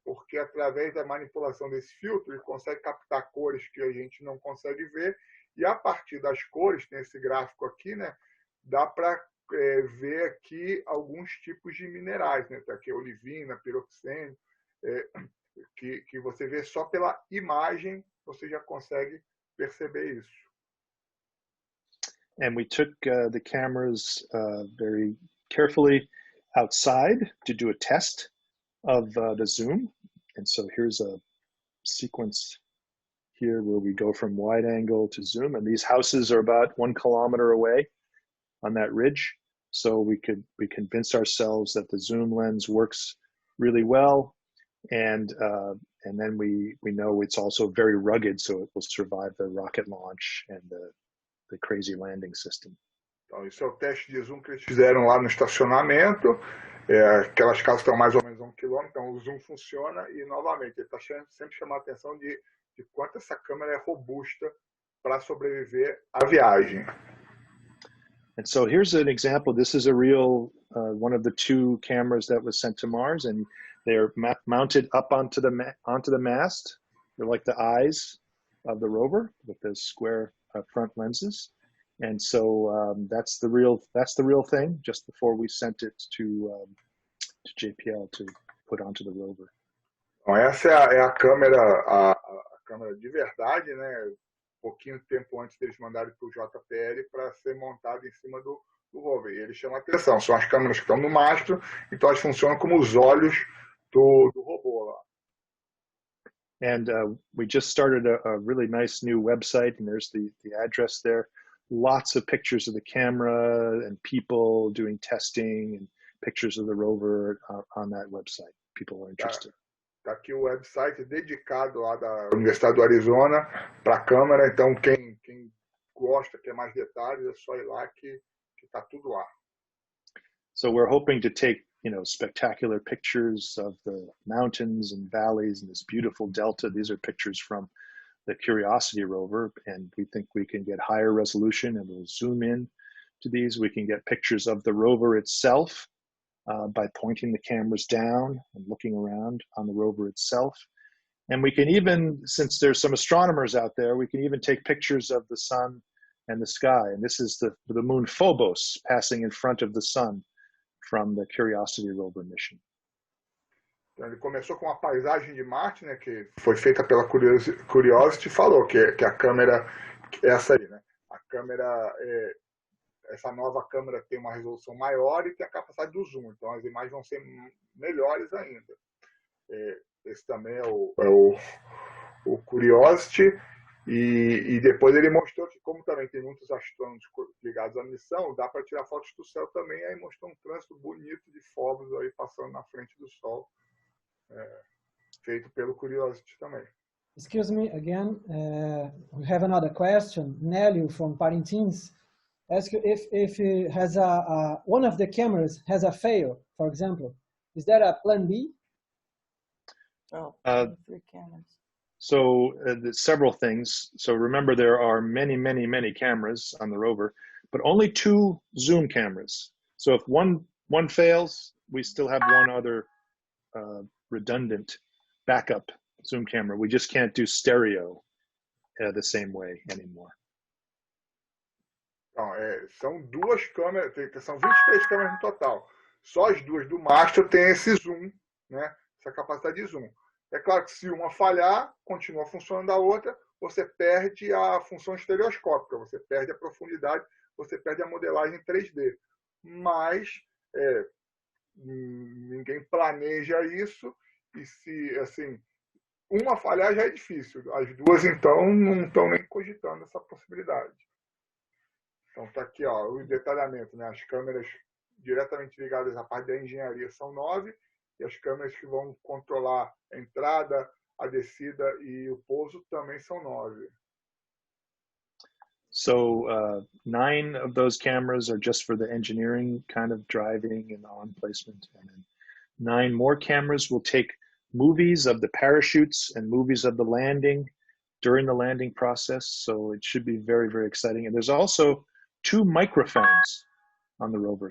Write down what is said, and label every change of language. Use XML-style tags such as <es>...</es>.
<pt>Porque através da manipulação desse filtro, ele consegue captar cores que a gente não consegue ver, e a partir das cores, tem esse gráfico aqui, né? Dá para ver aqui alguns tipos de minerais, né? Tá aqui olivina, piroxênio, que você vê só pela imagem, você já consegue perceber isso.</pt> <en>And we took the cameras very carefully outside to do a test of the zoom. And so here's a sequence here where we go from wide angle to zoom. And these houses are about 1 kilometer away on that ridge. So we convince ourselves that the zoom lens works really well. And then we know it's also very rugged, so it will survive the rocket launch and the crazy landing system.</en> <pt>Então, isso é o teste de zoom que eles fizeram lá no estacionamento. Aquelas casas estão mais ou menos a 1 quilômetro, então o zoom funciona e, novamente, ele está sempre chamando a atenção de quanto essa câmera é robusta para sobreviver à viagem.</pt> <en>And so here's an example. This is a real, one of the 2 cameras that was sent to Mars, and they're mounted up onto the mast. They're like the eyes of the rover with the square front lenses. And so that's the real thing. Just before we sent it to JPL to put onto the rover.</en> <pt>Então essa é a câmera, a câmera de verdade, né? Pouquinho tempo antes deles mandarem para o JPL para ser montada em cima do rover. E ele chama a atenção. São as câmeras que estão no mastro, então elas funcionam como os olhos do robô lá.</pt> <en>And we just started a really nice new website, and there's the address there. Lots of pictures of the camera and people doing testing and pictures of the rover on that website. People are interested.</en> <pt>Tá aqui o website dedicado lá da Universidade do Arizona para a câmera. Então, quem gosta, quer mais detalhes, é só ir lá que tá tudo lá.</pt> <en>So we're hoping to take, spectacular pictures of the mountains and valleys and this beautiful delta. These are pictures from the Curiosity rover, and we think we can get higher resolution, and we'll zoom in to these. We can get pictures of the rover itself by pointing the cameras down and looking around on the rover itself. And we can even, since there's some astronomers out there, we can even take pictures of the sun and the sky. And this is the moon Phobos passing in front of the sun from the Curiosity rover mission.</en> <pt>Então, ele começou com uma paisagem de Marte, né, que foi feita pela Curiosity, falou que a câmera, essa aí, né, a câmera, essa nova câmera tem uma resolução maior e tem a capacidade do zoom, então as imagens vão ser melhores ainda. Esse também é o Curiosity, e depois ele mostrou que, como também tem muitos astrônomos ligados à missão, dá para tirar fotos do céu também, aí mostrou um trânsito bonito de Phobos aí passando na frente do Sol. Feito pelo Curiosity também.</pt> <en>Excuse me again. We have another question. Nélio from Parintins asks you if it has one of the cameras has a fail, for example. Is there a plan B? Oh, 3 cameras. So several things. So remember, there are many, many, many cameras on the rover, but only 2 zoom cameras. So if one fails, we still have one other redundant backup zoom camera. We just can't do stereo the same way anymore.</en> <pt>Então, são 2 câmeras, são 23 câmeras no total. Só as 2 do mastro tem esse zoom, né? Essa capacidade de zoom. É claro que se uma falhar, continua funcionando a outra, você perde a função estereoscópica, você perde a profundidade, você perde a modelagem 3D. Mas ninguém planeja isso, e se assim, uma falhar já é difícil. As 2, então, não estão nem cogitando essa possibilidade. Então está aqui, ó, o detalhamento, né? As câmeras diretamente ligadas à parte da engenharia são 9, e as câmeras que vão controlar a entrada, a descida e o pouso também são 9.</pt> <en>So 9 of those cameras are just for the engineering kind of driving and on placement. And then 9 more cameras will take movies of the parachutes and movies of the landing during the landing process. So it should be very, very exciting. And there's also 2 microphones on the rover.</en>